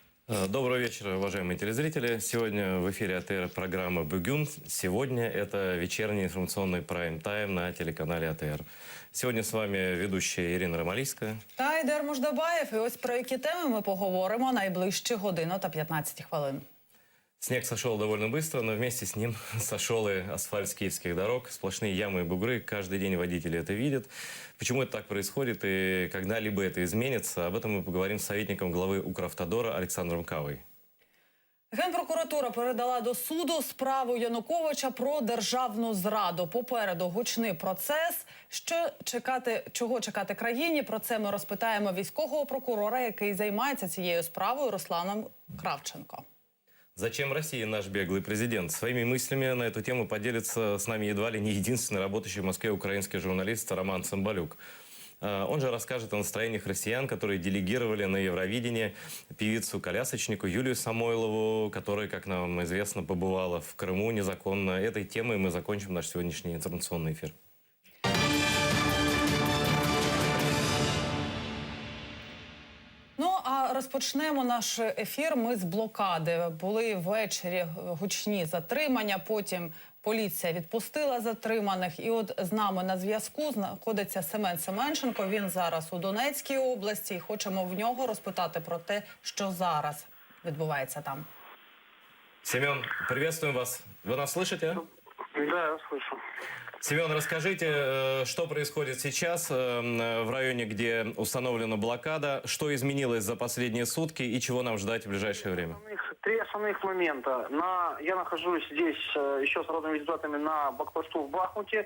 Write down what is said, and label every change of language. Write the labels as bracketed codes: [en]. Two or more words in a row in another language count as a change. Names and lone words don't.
[ru] Добрый вечер, уважаемые телезрители. Сегодня в эфире АТР программа «Бюгюн». Сегодня это вечерний информационный прайм-тайм на телеканале АТР. Сегодня с вами ведущая Ірина Ромалійська. [uk] Та Айдар Муждабаєв. І ось про які теми ми поговоримо найближчі годину та 15 хвилин. [ru] Снег сошел довольно быстро, но вместе с ним сошел и асфальт с киевских дорог. Сплошные ямы и бугры. Каждый день водители это видят. Почему это так происходит и когда-либо это изменится? Об этом мы поговорим с советником главы Укравтодора Олександром Кавой. [uk] Генпрокуратура передала до суду справу Януковича про державну зраду. Попереду гучний процес. Чого чекати країні? Про це ми розпитаємо військового прокурора, який займається цією справою, Русланом Кравченко. [ru] Зачем России наш беглый президент? Своими мыслями на эту тему поделится с нами едва ли не единственный работающий в Москве украинский журналист Роман Цымбалюк. Он же расскажет о настроениях россиян, которые делегировали на Евровидение певицу-колясочнику Юлию Самойлову, которая, как нам известно, побывала в Крыму незаконно. Этой темой мы закончим наш сегодняшний информационный эфир. [uk] Розпочнемо наш ефір ми з блокади. Були ввечері гучні затримання, потім поліція відпустила затриманих. І от з нами на зв'язку знаходиться Семен Семенченко. Він зараз у Донецькій області. І хочемо в нього розпитати про те, що зараз відбувається там. Семен, [ru] приветствуем вас. Вы нас слышите? Да, я слышу. Семен, расскажите, что происходит сейчас в районе, где установлена блокада, что изменилось за последние сутки и чего нам ждать в ближайшее время? Три основных момента. Я нахожусь здесь еще с народными депутатами на блокпосту в Бахмуте.